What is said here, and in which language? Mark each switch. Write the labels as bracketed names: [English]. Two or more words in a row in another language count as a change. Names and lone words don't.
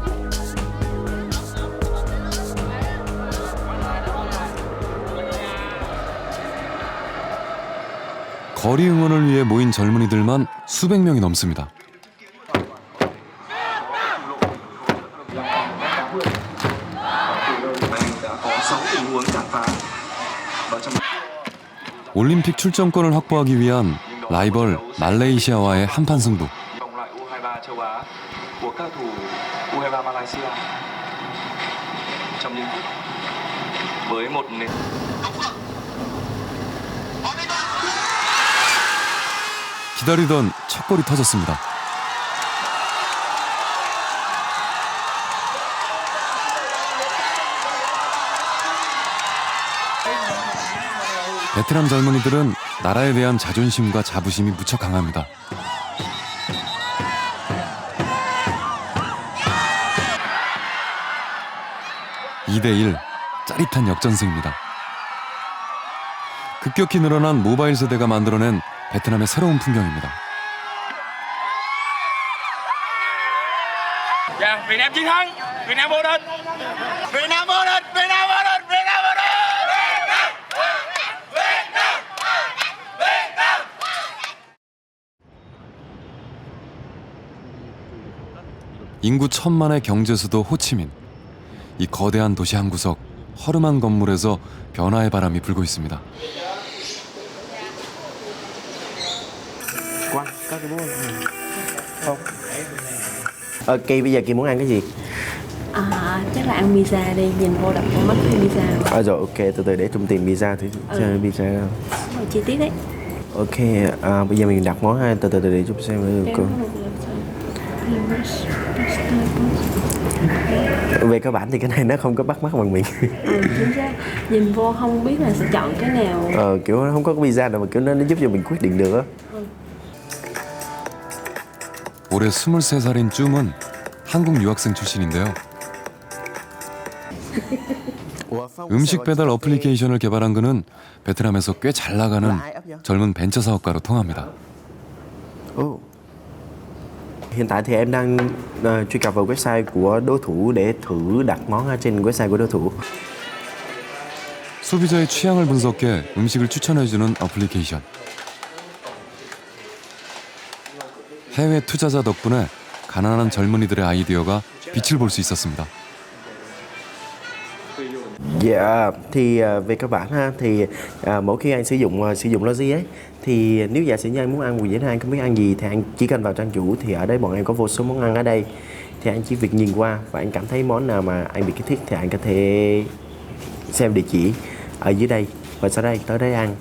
[Korean] 거리 응원을 위해 모인 젊은이들만 수백 명이 넘습니다. 올림픽 출전권을 확보하기 위한 라이벌 말레이시아와의 한판 승부. [Vietnamese] của các thủ U23 Malaysia trong những phút với một nền [Korean] 기다리던 첫 골이 터졌습니다. 베트남 젊은이들은 나라에 대한 자존심과 자부심이 무척 강합니다. (2대1) 짜릿한 역전승입니다. 급격히 늘어난 모바일 세대가 만들어낸 베트남의 새로운 풍경입니다. 자, [Vietnamese] Việt Nam chiến thắng, Việt Nam vô địch, Việt Nam vô địch, Việt Nam vô địch, Việt Nam vô địch. [Korean] 인구 1,000만의 경제 수도 호치민. 이 거대한 도시 한 구석, 허름한 건물에서 변화의 바람이 불고 있습니다. [Vietnamese] Quang, có cái bún không? Kỳ bây giờ Kỳ muốn ăn cái gì? Chắc là ăn pizza đi, nhìn vô đập con mắt thấy pizza. Rồi ok, từ từ để Trung tìm pizza thử xem pizza đâu. Rồi chi tiết đấy. Ok, bây giờ mình đặt món ha, từ từ để chút xem được cô. Về cơ bản thì cái này nó không có bắt mắt bằng miệng. Chính xác. Nhìn vô không biết là sẽ chọn cái nào. Kiểu nó không có cái pizza nào mà kiểu nó giúp cho mình quyết định được á. [Korean] 올해 23살인 쭌은 한국 유학생 출신인데요. 음식 배달 어플리케이션을 개발한 그는 베트남에서 꽤 잘 나가는 젊은 벤처 사업가로 통합니다. [Vietnamese] Hiện tại thì em đang truy cập vào website của đối thủ để thử đặt món ở trên website của đối thủ. [Korean] 소비자의 취향을 분석해 음식을 추천해주는 어플리케이션. 해외 투자자 덕분에 가난한 젊은이들의 아이디어가 빛을 볼 수 있었습니다. [Vietnamese] Dạ, thì về cơ bản ha, thì mỗi khi anh sử dụng Logi ấy, thì nếu giả sử như anh muốn ăn mùi dễ anh không biết ăn gì thì anh chỉ cần vào trang chủ, thì ở đây bọn em có vô số món ăn ở đây, thì anh chỉ việc nhìn qua và anh cảm thấy món nào mà anh bị kích thích thì anh có thể xem địa chỉ ở dưới đây và sau đây tới đây ăn.